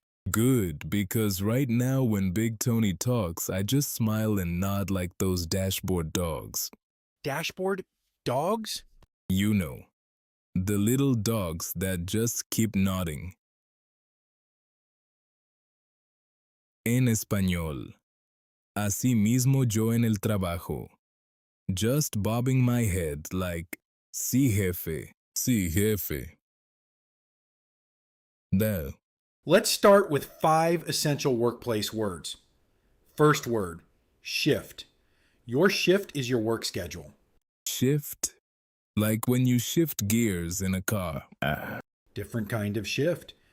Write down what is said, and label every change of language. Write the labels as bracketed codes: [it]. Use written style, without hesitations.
[en] Good, because right now when Big Tony talks, I just smile and nod like those dashboard dogs. Dashboard? Dogs? You know, the little dogs that just keep nodding. [es] En español. Así mismo yo en el trabajo. [en] Just bobbing my head like, [es] sí jefe, sí jefe. [en] There. Let's start with 5 essential workplace words. First word, shift. Your shift is your work schedule. Shift. Like when you shift gears in a car. Different kind of shift.